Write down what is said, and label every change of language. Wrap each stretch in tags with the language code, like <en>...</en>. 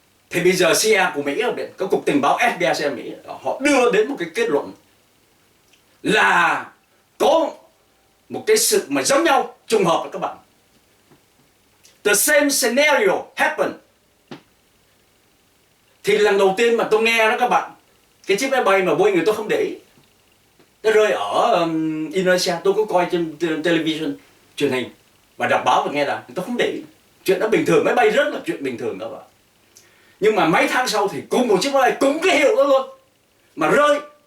<vi>Thì bây giờ CIA của Mỹ ở bên, có cục tình báo FBI CIA Mỹ, họ đưa đến một cái kết luận là có một cái sự mà giống nhau, trùng hợp với các bạn.</vi> <en>The same scenario happened.</en> <vi>Thì lần đầu tiên mà tôi nghe đó các bạn, cái chiếc máy bay mà Boeing người tôi không để ý, nó rơi ở Indonesia. Tôi có coi trên television, truyền hình và đọc báo và nghe là tôi không để ý. Chuyện đó bình thường, máy bay rớt là chuyện bình thường đó bạn. Nhưng mà mấy tháng sau thì cùng một chiếc máy bay, cùng cái hiệu đó luôn mà rơi.</vi>